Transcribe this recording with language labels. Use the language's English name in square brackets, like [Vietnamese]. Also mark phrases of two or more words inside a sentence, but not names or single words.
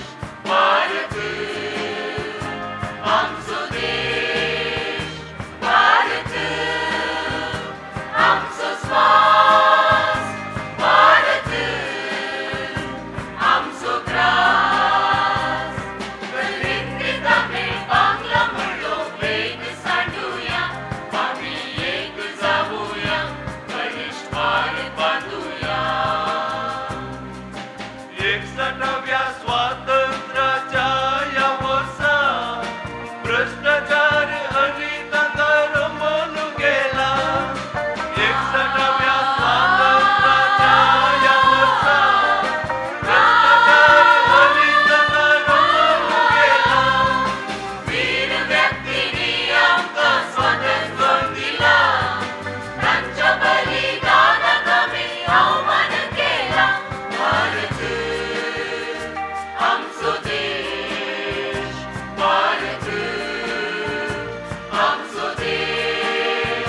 [Konkani] भारत आमचो देश. भारत आमचो श्वास. भारत आमचो ग्रास. हिंदी तमिळ बांगला मुळो भेद सांडूया. आम्ही एक जाऊया. बलिष्ठ भारत बांधूया. [Marathi] 61व्या स्वातंत्र्याच्या या वर्षात भ्रष्टाचार आणि दंगार म्हणून गेला. 61व्या स्वातंत्र्याच्या या वर्षात भ्रष्टाचार आणि दंगार म्हणून गेला. [Konkani] वीर व्यक्तींनी आमकां स्वातंत्र्य दिला. तांच्या बलिदानाक आमी अवमान केला. भारत आमचो देश. भारत आमचो देश.